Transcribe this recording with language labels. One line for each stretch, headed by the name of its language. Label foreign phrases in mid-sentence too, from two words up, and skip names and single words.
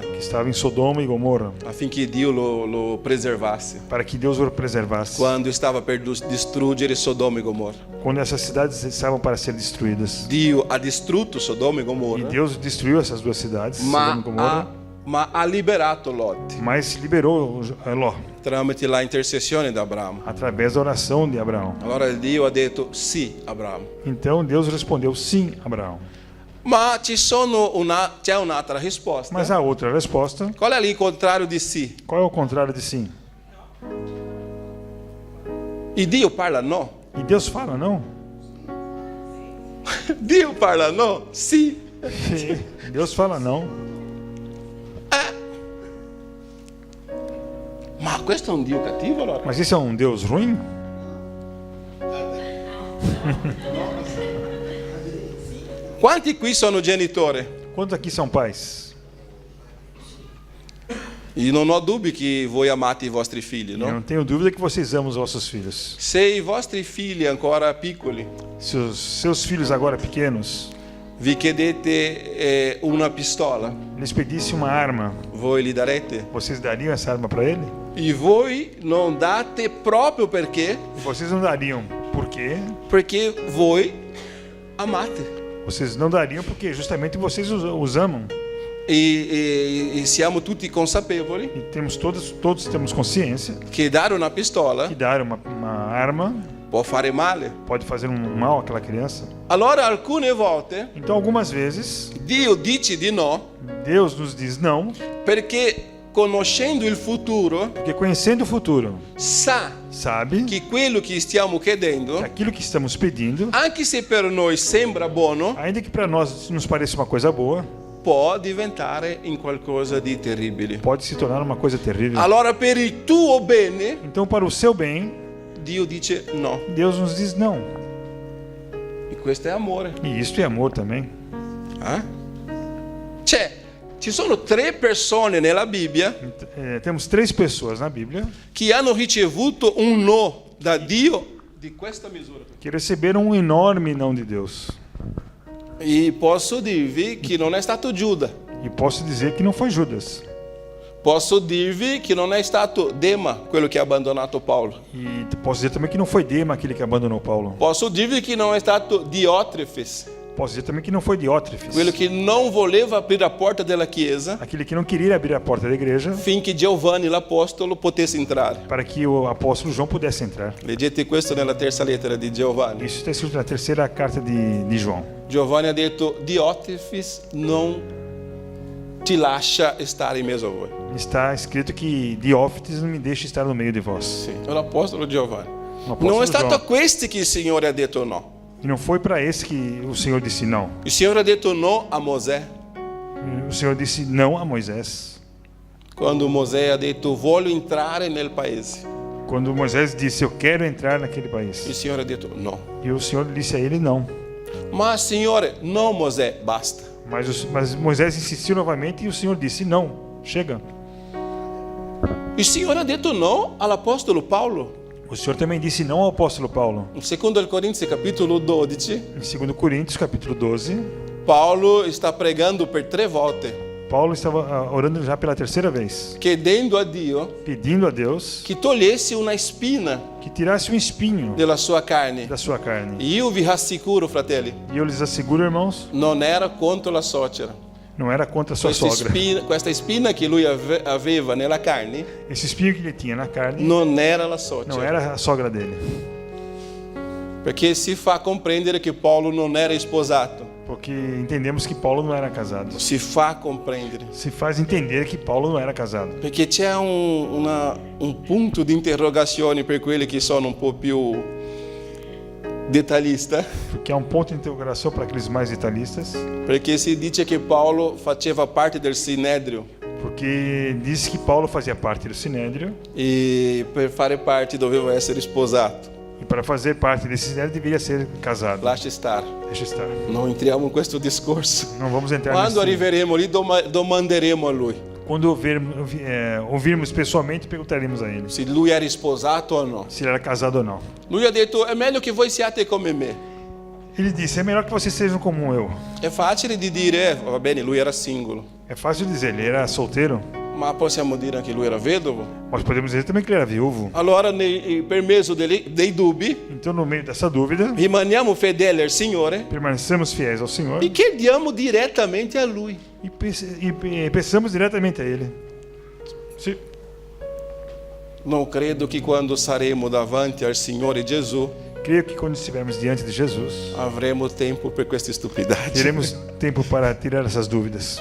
Portuguese: que estava em Sodoma e Gomorra,
Italian: affinché Dio lo preservasse
Portuguese: para que Deus o preservasse.
Italian: quando stava per distruggere Sodoma e Gomorra.
Portuguese: Quando essas cidades estavam para ser destruídas.
Italian: Dio ha distrutto Sodoma e E Gomorra,
Portuguese: Deus destruiu essas 2 cidades, Sodoma e Gomorra,
Italian: ma ha liberato Lot
Portuguese: mas liberou Ló
Italian: tramite la intercessione di Abramo.
Portuguese: através da oração de Abraão.
Italian: Allora Dio ha detto sì, Abramo.
Portuguese: Então Deus respondeu sim, Abraão.
Italian: Ma c'è un'altra risposta.
Portuguese: Mas a outra resposta,
Italian: Qual è il contrario di sì?
Portuguese: qual é o contrário de sim?
Italian: E Dio parla no.
Portuguese: E Deus fala não.
Italian: Dio parla no? Sì.
Portuguese: Deus fala não.
Italian: Ma questo è un Dio cattivo allora?
Portuguese: Mas isso é um Deus ruim?
Italian: Quanti qui sono genitori?
Portuguese: Quantos aqui são pais?
Italian: E non ho dubbi che voi amate i vostri figli,
Portuguese: Eu no? não tenho dúvida que vocês amam os vossos filhos.
Italian: Se i vostri figli ancora piccoli
Portuguese: Se os seus filhos agora pequenos
Italian: vi chiedete una pistola,
Portuguese: lhes pedissem uma arma,
Italian: voi gli darete?
Portuguese: vocês dariam essa arma para ele?
Italian: E voi non date proprio perché?
Portuguese: Vocês não dariam. Por quê?
Italian: Perché voi amate.
Portuguese: Vocês não dariam porque justamente vocês os amam.
Italian: E siamo tutti consapevoli
Portuguese: E todos temos consciência
Italian: che dare una pistola
Portuguese: que dar uma arma
Italian: può fare male.
Portuguese: pode fazer um mal àquela criança.
Italian: Allora alcune volte
Portuguese: Então, algumas vezes,
Italian: Dio dice di no
Portuguese: Deus nos diz não,
Italian: perché conoscendo il futuro
Portuguese: porque conhecendo o futuro,
Italian: sa
Portuguese: sabe
Italian: che quello che stiamo chiedendo,
Portuguese: que aquilo que estamos pedindo,
Italian: anche se per noi sembra buono,
Portuguese: ainda que para nós nos pareça uma coisa boa,
Italian: può diventare in qualcosa di terribile.
Portuguese: pode se tornar uma coisa terrível.
Italian: Allora per il tuo bene
Portuguese: Então, para o seu bem,
Italian: Dio dice no.
Portuguese: Deus nos diz não.
Italian: E questo è amore.
Portuguese: E isto é amor também.
Italian: Ci sono 3 persone nella Bibbia
Portuguese: Temos 3 pessoas na Bíblia
Italian: che hanno ricevuto un no da Dio di questa misura.
Portuguese: que receberam um enorme não de Deus.
Italian: E posso dirvi che non è stato Giuda.
Portuguese: E posso dizer que não foi Judas.
Italian: Posso dirvi che non è stato Dema quello che ha abbandonato Paolo.
Portuguese: E posso dizer também que não foi Dema aquele que abandonou Paulo.
Italian: Posso dirvi che non è stato Diotrefes
Portuguese: Posso dizer também que não foi Diótrefes,
Italian: quello che non voleva aprire a porta della chiesa
Portuguese: aquele que não queria abrir a porta da igreja
Italian: finché Giovanni l'apostolo potesse entrare.
Portuguese: para que o apóstolo João pudesse entrar.
Italian: Leggete questo nella terza lettera di Giovanni.
Portuguese: Isso está escrito na terceira carta de João.
Italian: Giovanni ha detto: Diotrefes non ti lascia stare in mezzo a voi.
Portuguese: Está escrito que Diófites não me deixe estar no meio de vós.
Italian: Sì, è l'apostolo Giovanni.
Portuguese: O apóstolo
Italian: Non è stato a
Portuguese: João.
Italian: questi che il Signore ha detto no.
Portuguese: E não foi para esse que o Senhor disse não.
Italian: Il Signore ha detto no a Mosè
Portuguese: O Senhor disse não a Moisés.
Italian: quando Mosè ha detto voglio entrare nel paese.
Portuguese: Quando Moisés disse eu quero entrar naquele país.
Italian: Il Signore ha detto no.
Portuguese: E o Senhor disse a ele não.
Italian: Ma Signore, no Mosè, basta.
Portuguese: Mas Moisés insistiu novamente e o Senhor disse não, chega.
Italian: Il Signore ha detto no all'apostolo Paolo.
Portuguese: O Senhor também disse não ao apóstolo Paulo.
Italian: In 2 Corinzi capitolo 12,
Portuguese: Em 2 Coríntios, capítulo 12,
Italian: Paolo sta pregando per 3 volte,
Portuguese: Paulo estava orando já pela terceira vez,
Italian: chiedendo a Dio
Portuguese: pedindo a Deus
Italian: che togliesse una spina
Portuguese: que tirasse um espinho
Italian: della sua carne.
Portuguese: da sua carne.
Italian: Io vi rassicuro, fratelli,
Portuguese: E eu lhes asseguro, irmãos,
Italian: non era contro la suocera.
Portuguese: não era contra a sua sogra.
Italian: Questa spina che lui aveva nella carne
Portuguese: Esse espinho que ele tinha na carne
Italian: non era la
Portuguese: não
Italian: suocera.
Portuguese: era a sogra dele.
Italian: Perché si fa comprendere che Paolo non era sposato.
Portuguese: Porque entendemos que Paulo não era casado.
Italian: si fa comprendere.
Portuguese: Se faz entender que Paulo não era casado.
Italian: Perché c'è un punto di interrogazione per quelli che sono un po' più detalhista,
Portuguese: Porque há um ponto de interrogação para aqueles mais detalhistas.
Italian: perché si dice che Paolo faceva parte del Sinedrio
Portuguese: Porque diz que Paulo fazia parte do Sinédrio.
Italian: e per fare parte doveva essere sposato.
Portuguese: E para fazer parte desse Sinédrio deveria ser casado.
Italian: Lascia stare,
Portuguese: Deixa estar.
Italian: non entriamo in questo discorso.
Portuguese: Não vamos entrar
Italian: Quando
Portuguese: nesse...
Italian: arriveremo lì domanderemo a lui
Portuguese: Quando ouvirmos pessoalmente, perguntaremos a ele
Italian: se lui era sposato o no.
Portuguese: se ele era casado ou não.
Italian: Lui ha detto: è meglio che voi siate come me.
Portuguese: Ele disse, é melhor que vocês sejam como eu.
Italian: È facile di dire, va bene, lui era singolo,
Portuguese: É fácil dizer, ele era solteiro,
Italian: ma possiamo dire che lui era vedovo?
Portuguese: mas podemos dizer também que ele era viúvo.
Italian: Allora, per mezzo dei dubbi,
Portuguese: Então, no meio dessa dúvida,
Italian: rimaniamo fedeli al Signore
Portuguese: permanecemos fiéis ao Senhor
Italian: e chiediamo direttamente a Lui.
Portuguese: e pensamos diretamente a Ele. Sim.
Italian: Non credo che quando saremo davanti al Signore Gesù
Portuguese: Creio que quando estivermos diante de Jesus,
Italian: avremo tempo per queste stupidaggi.
Portuguese: teremos tempo para tirar essas dúvidas.